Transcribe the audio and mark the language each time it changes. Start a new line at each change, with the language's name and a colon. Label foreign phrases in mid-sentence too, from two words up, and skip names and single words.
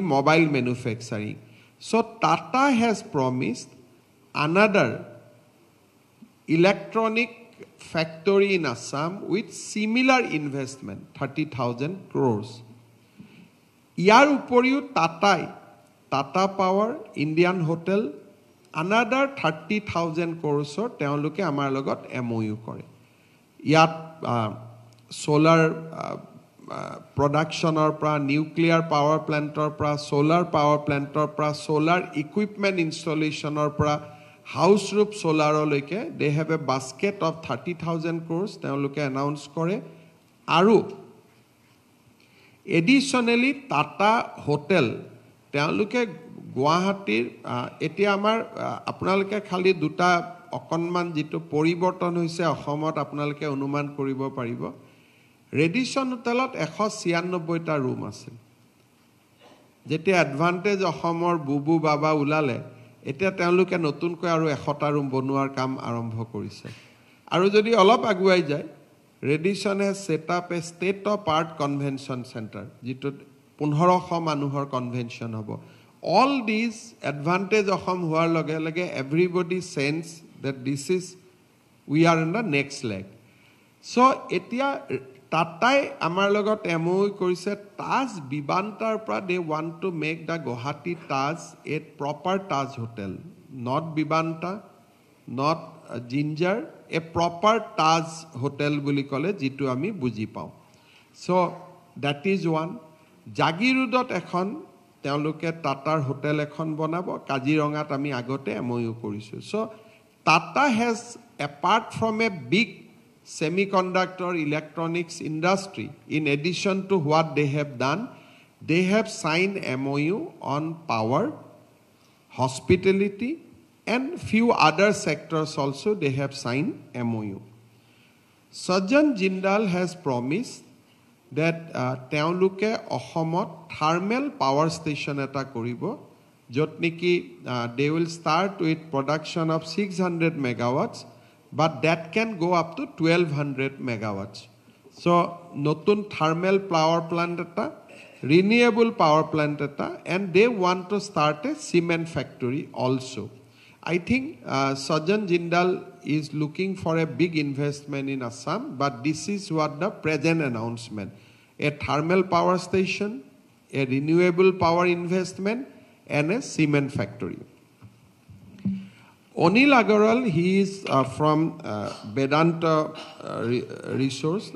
English: mobile manufacturing so Tata has promised another electronic factory in Assam with similar investment 30,000 crores
Assamese: ইয়াৰ উপৰিও
English: Tata Power Indian Hotel another 30,000 crores
Assamese: তেওঁলোকে আমাৰ লগত MOU কৰে ইয়াত
English: solar productionৰ পৰা nuclear power plantৰ পৰা solar power plantৰ পৰা solar equipment installationৰ পৰা house roof solar লৈকে they have a basket of 30,000 crores
Assamese: তেওঁলোকে announce কৰে আৰু additionally Tata Hotel তেওঁলোকে গুৱাহাটীৰ এতিয়া আমাৰ আপোনালোকে খালি দুটা অকনমান যেটো পৰিৱৰ্তন হৈছে অসমত আপোনালোকে অনুমান কৰিব পাৰিব ৰেডিসন হোটেলত 196টা ৰুম আছে যেতে এডভান্টেজ অসমৰ বুবু বাবা উলালে এতিয়া তেওঁলোকে নতুনকৈ আৰু 100টা ৰুম বনোৱাৰ কাম আৰম্ভ কৰিছে আৰু যদি অলপ আগুৱাই যায় ৰেডিসন
English: has set up a state of art convention center
Assamese: যেটো 1500 মানুহৰ কনভেনশন হ'ব
English: all these advantage
Assamese: অসম হোৱাৰ লগে
English: লগে everybody sense that this is we are in the next leg so
Assamese: এতিয়া টাটাই আমাৰ লগত MOU কৰিছে তাজ বিবান্তাৰ
English: পৰা they want to make the Guwahati Taj a proper Taj hotel not Bibanta not Ginger a proper Taj hotel
Assamese: বুলি কলে যেটো আমি বুজি পাওঁ
English: so that is one
Assamese: জাগিৰোডত এখন তেওঁলোকে টাটাৰ হোটেল এখন বনাব কাজিৰঙাত আমি আগতে MOU কৰিছো
English: so Tata has apart from a big semiconductor electronics industry in addition to what they have done they have signed MOU on power hospitality and few other sectors also they have signed MOU Sajjan Jindal has promised that
Assamese: তেওঁলোকে অসমত
English: thermal power station
Assamese: এটা কৰিব যত নেকি
English: they will start with production of 600 megawatts but that can go up to 1200 megawatts so নতুন thermal power plant eta renewable power plant eta and they want to start a cement factory also I think Sajjan Jindal is looking for a big investment in Assam but this is what the present announcement a thermal power station a renewable power investment and a cement factory Anil Agarwal, he is from Vedanta Resource.